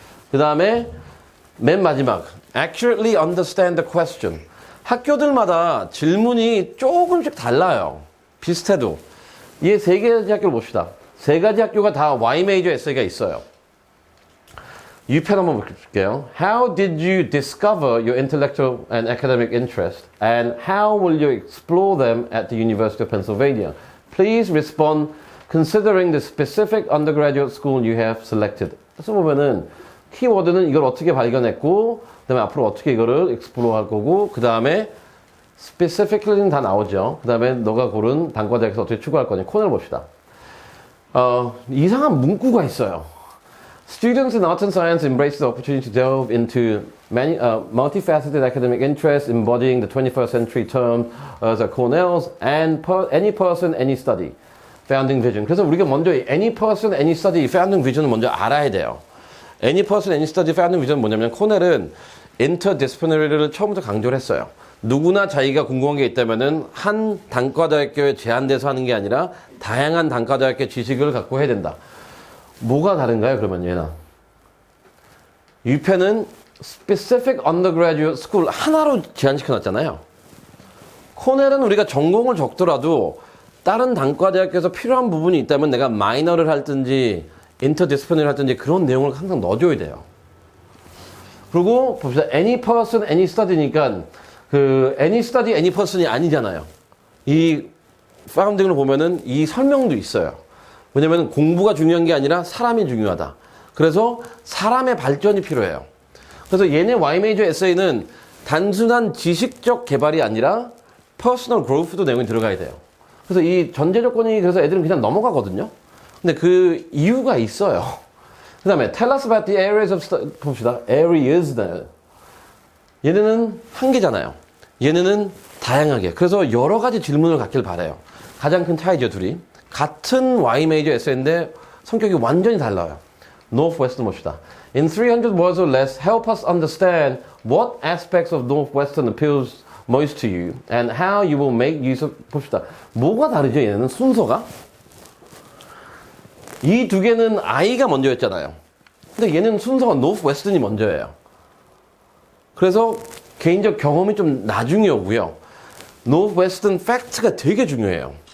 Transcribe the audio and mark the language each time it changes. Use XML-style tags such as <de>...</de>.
<ko>그 다음에 맨 마지막</ko> <en>accurately understand the question.</en> <ko>학교들마다 질문이 조금씩 달라요. 비슷해도. 이 세 가지 학교를 봅시다. 세 가지 학교가 다 Y major 에세이가 있어요. 유펜 한번 볼게요.</ko> <en>How did you discover your intellectual and academic interest? And how will you explore them at the University of Pennsylvania? Please respond considering the specific undergraduate school you have selected.</en> <ko>그래서 보면은 키워드는 이걸 어떻게 발견했고, 그 다음에 앞으로 어떻게 이거를 explore 할 거고, 그 다음에 specifically는 다 나오죠. 그 다음에 너가 고른 단과대학에서 어떻게 추구할 거냐. 코너를 봅시다. 이상한 문구가 있어요.</ko> <en>Students in arts and science embrace the opportunity to delve into many multifaceted academic interests embodying the 21st century terms as Cornell's and any person, any study. Founding vision.</en> <ko>그래서 우리가 먼저 any person, any study, founding vision을 먼저 알아야 돼요. Any person, any study, founding vision은 뭐냐면 코넬은 interdisciplinary를 처음부터 강조를 했어요. 누구나 자기가 궁금한 게 있다면은 한 단과대학교에 제한돼서 하는 게 아니라 다양한 단과대학교 지식을 갖고 해야 된다. 뭐가 다른가요? 그러면 얘나 유펜은</ko> <en>specific undergraduate school</en> <ko>하나로 제한시켜놨잖아요. 코넬은 우리가 전공을 적더라도 다른 단과대학교에서 필요한 부분이 있다면 내가 마이너를 할든지 인터디스플리너를 할든지 그런 내용을 항상 넣어줘야 돼요. 그리고 봅시다. any person, any study니까 그 any study, any person이 아니잖아요. 이 파운딩을 보면은 이 설명도 있어요. 왜냐면 공부가 중요한 게 아니라 사람이 중요하다. 그래서 사람의 발전이 필요해요. 그래서 얘네 Y major 에세이는 단순한 지식적 개발이 아니라 퍼스널 그로우도 내용이 들어가야 돼요. 그래서 이 전제 조건이 그래서 애들은 그냥 넘어가거든요. 근데 그 이유가 있어요. 그 다음에</ko> <en>tell us about the areas of study.</en> <ko>봅시다. areas. 얘네는 한 개잖아요. 얘네는 다양하게. 그래서 여러 가지 질문을 갖길 바라요. 가장 큰 차이죠, 둘이. 같은 Y major 에세이인데 성격이 완전히 달라요. Northwestern 봅시다.</ko> <en>In 300 words or less, help us understand what aspects of Northwestern appeals most to you and how you will make use of.</en> <ko>봅시다. 뭐가 다르죠, 얘네는 순서가? 이 두 개는 I가 먼저였잖아요. 근데 얘는 순서가 Northwestern이 먼저예요. 그래서 개인적 경험이 좀 나중에 오고요. Northwestern fact가 되게 중요해요.</ko>